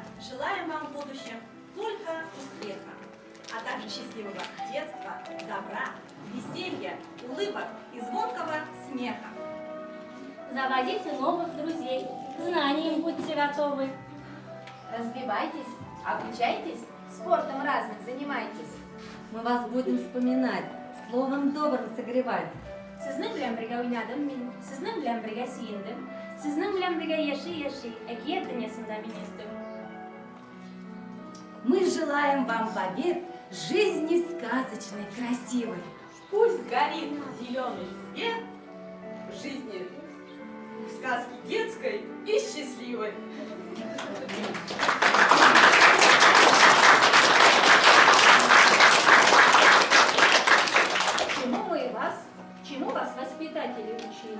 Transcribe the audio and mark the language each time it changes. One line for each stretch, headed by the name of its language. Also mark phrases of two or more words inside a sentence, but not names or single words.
Russian: Желаем вам в будущем только успеха, а также счастливого детства, добра, веселья, улыбок и звонкого смеха. Заводите новых друзей, к знаниям будьте готовы. Развивайтесь, обучайтесь, спортом разным занимайтесь. Мы вас будем вспоминать, словом добрым согревать.
Uzbek: Sizning bilan birga o'ynadim men, sizning bilan birga suyundim, sizning bilan birga yashay,
Tatar: әкият дөньясында мин үстем.
Russian: Мы желаем вам побед, жизни сказочной, красивой. Пусть горит зеленый свет в жизни сказки детской и счастливой. Чему вас воспитатели учили?